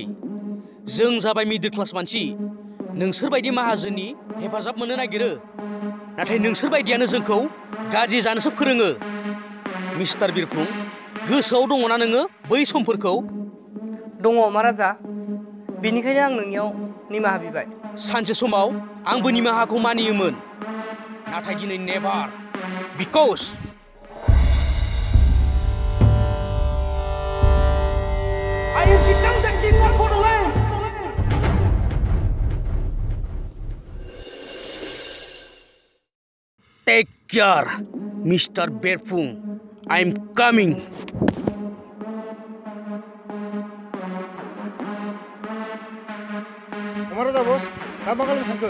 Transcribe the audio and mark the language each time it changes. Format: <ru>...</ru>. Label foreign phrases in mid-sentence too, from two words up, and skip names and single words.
<brx>जों जाबाय मिडल क्लास मानसि नोंसोर बायदि माहाजोननि हेफाजाब मोननो नागिरो नाथाय नोंसोर बायदियानो जोंखौ गाज्रि जानोसो फोरोङो। मिस्टार बिरफुं गोसोआव दङना नोङो बै समफोरखौ? दङ उमार राजा बेनिखायनो आं नोंनियाव निमाहा बिबाय। सानसे समाव आंबो निमाहाखौ मानियोमोन नाथाय दिनै</brx> <en>never because I have become the king of Bodoland. Take care, Mr. Birfung. I'm coming. Umar Raja bos,</en> <brx>दा मा खालामनो सानखो?</brx>